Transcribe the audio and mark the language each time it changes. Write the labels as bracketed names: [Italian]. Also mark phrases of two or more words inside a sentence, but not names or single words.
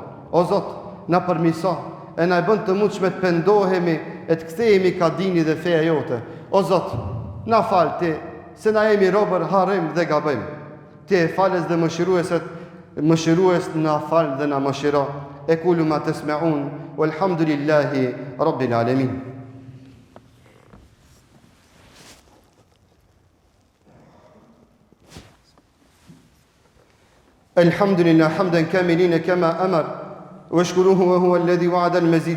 [Albanian] O Zot na përmirëso e na e bën të mundshme të pendohemi e të kthehemi ka dini dhe feja jote. O Zot, na fal ti, se na jemi robër, harrim dhe gabojmë. Ti e falës dhe mëshirues na fal dhe na mëshiro. [Arabic] أقول ما تسمعون والحمد لله رب العالمين. الحمد لله حمدا كاملين كما أمر واشكروه وهو الذي وعد المزيد